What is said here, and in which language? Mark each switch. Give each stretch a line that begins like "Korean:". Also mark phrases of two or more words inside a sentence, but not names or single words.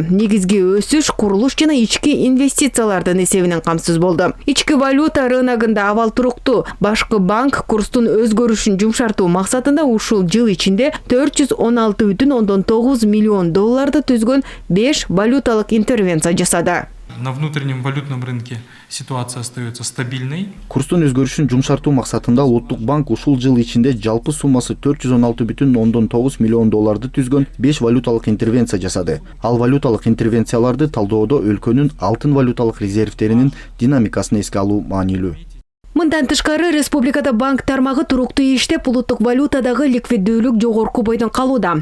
Kyrgyz: Негизги өсүш курулуш жана ички инвестициялардын эсебинен камсыз болду. Ички валюта рыногунда абал туруктуу. Башкы банк курстун өзгөрүшүн жумшартуу максатында ушул жыл ичинде 416,9 миллион долларды түзгөн 5 валюталык интервенция жасады.
Russian: На внутреннем валютном рынке ситуация остается стабильной.
Kyrgyz: Курстун өзгөрүшүн жумшартуу максатында Улуттук банк ушул жыл ичинде жалпы суммасы 416,9 миллион долларды түзгөн 5 валюталык интервенция жасады. Ал валюталык интервенцияларды талдоодо өлкөнүн алтын валюталык резервтеринин динамикасын эске алуу маанилүү. Мындан тышкары республикада банк тармагы туруктуу иштеп, улуттук валютадагы ликвиддүүлүк жогорку бойдон калууда.